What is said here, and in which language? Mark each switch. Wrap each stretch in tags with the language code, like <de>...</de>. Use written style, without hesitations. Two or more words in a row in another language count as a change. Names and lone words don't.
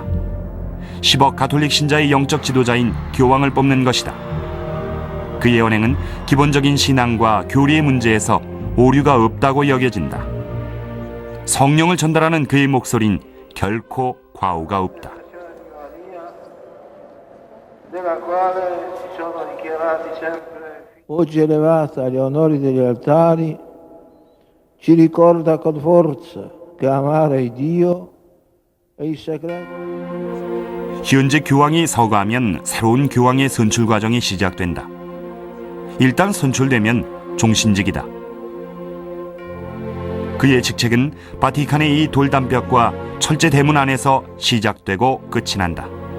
<ko>10억 가톨릭 신자의 영적 지도자인 교황을 뽑는 것이다. 그의 언행은 기본적인 신앙과 교리의 문제에서 오류가 없다고 여겨진다. 성령을 전달하는 그의 목소리는 결코 과오가 없다.</ko> <it>Oggi elevata agli onori degli altari, ci ricorda con forza che amare Dio e i sagrati.</it> <ko>현재 교황이 서거하면 새로운 교황의 선출 과정이 시작된다. 일단 선출되면 종신직이다. 그의 직책은 바티칸의 이 돌담벽과 철제 대문 안에서 시작되고 끝이 난다.</ko>